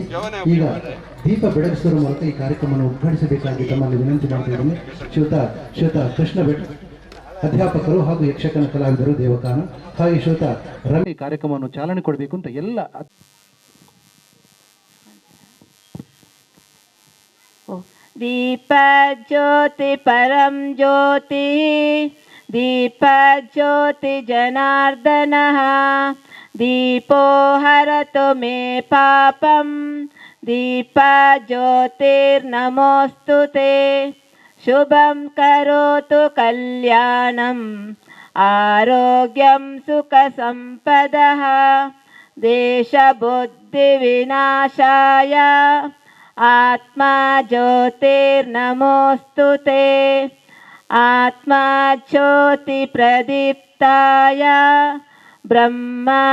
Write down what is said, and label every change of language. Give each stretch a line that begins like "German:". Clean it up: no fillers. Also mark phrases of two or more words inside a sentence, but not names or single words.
Kannada: ಈಗ ದೀಪ ಬೆಳಗಿಸುವ ಮೂಲಕ ಈ ಕಾರ್ಯಕ್ರಮವನ್ನು ಉದ್ಘಾಟಿಸಬೇಕಾಗಿ ತಮ್ಮಲ್ಲಿ ವಿನಂತಿ ಮಾಡ್ತಾ ಇದ್ದೇನೆ. ಶ್ರೀಯುತ ಕೃಷ್ಣ ಭಟ್ ಅಧ್ಯಾಪಕರು ಹಾಗೂ ಯಕ್ಷಗಾನ ಕಲಾವಿದರು ದೇವಕಾನ ಹಾಗೆ ಶ್ರೀಯುತ ರವಿ ಕಾರ್ಯಕ್ರಮವನ್ನು ಚಾಲನೆ ಕೊಡಬೇಕು ಅಂತ ಎಲ್ಲ
Sanskrit: ದೀಪ ಜ್ಯೋತಿ ಪರಂ ಜ್ಯೋತಿ ದೀಪ ಜ್ಯೋತಿ ಜನಾರ್ದನ ದೀಪೋ ಹರತು ಮೇ ಪಾಪಂ ದೀಪ ಜ್ಯೋತಿರ್ನಮೋಸ್ತುತೆ ಶುಭಂ ಕರೋತು ಕಲ್ಯಾಣಂ ಆರೋಗ್ಯಂ ಸುಖ ಸಂಪದಃ ದೇಶ ಬುದ್ಧಿ ವಿನಾಶಾಯ ಆತ್ಮ ಜ್ಯೋತಿರ್ನಮೋಸ್ತುತೆ ಆತ್ಮ ಜ್ಯೋತಿ ಪ್ರದೀಪ್ತಾಯ ಬ್ರಹ್ಮ